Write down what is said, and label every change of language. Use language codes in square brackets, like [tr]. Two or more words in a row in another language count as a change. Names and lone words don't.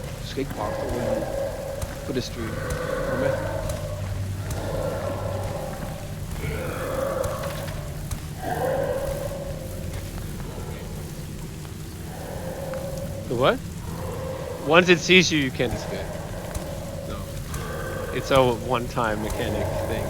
[da] måske ikke bare på det stream. Kom med. [en] The what? Once it sees you, you can't escape. No. It's a one-time mechanic thing.